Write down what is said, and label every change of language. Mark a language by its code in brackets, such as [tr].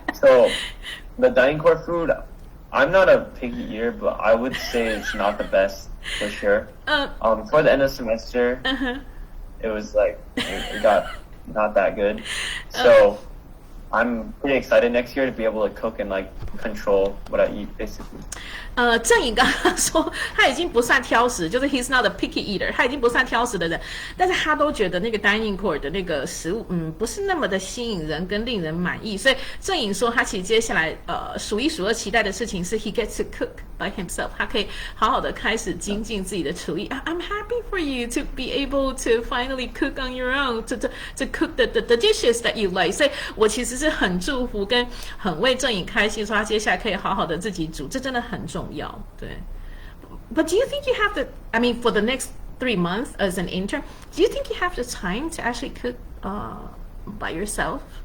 [en] So the dining court food, I'm not a picky eater, but I would say it's not the best for sure. For the end of the semester, it was like it got not that good. So I'm pretty excited next year to be able to cook and like control what I eat, basically. [zh] 郑颖刚刚说他已经不算挑食，就是 [en] he's not a picky eater， [zh] 他已经不算挑食的人，但是他都觉得那个 dining court 的那个食物，不是那么的吸引人跟令人满意。所以郑颖说，他其实接下来数一数二期待的事情是 [en] he gets to cook by himself， [zh] 他可以好好的开始精进自己的厨艺。 [en] I'm happy for you to be able to finally cook on your own, to cook the dishes that you like。 [zh] 所以我其实是很祝福跟很为郑颖开心，说他接下来可以好好的自己煮，这真的很重要。对。 [en] But do you think you have the, I mean, for the next 3 months as an intern, do you think you have the time to actually cook by yourself?